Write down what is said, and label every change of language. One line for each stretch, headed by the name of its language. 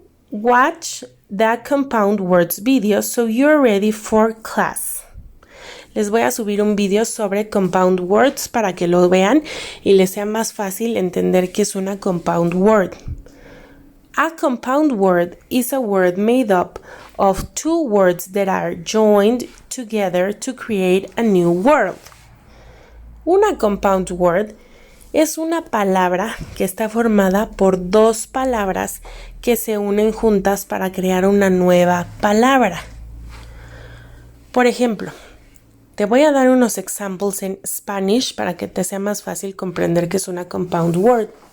English: Watch the compound words video so you're ready for class.
Spanish: Les voy a subir un video sobre compound words para que lo vean y les sea más fácil entender qué es una compound word.
English: A compound word is a word made up of two words that are joined together to create a new word.
Spanish: Una compound word es una palabra que está formada por dos palabras que se unen juntas para crear una nueva palabra. Por ejemplo, te voy a dar unos examples en Spanish para que te sea más fácil comprender qué es una compound word.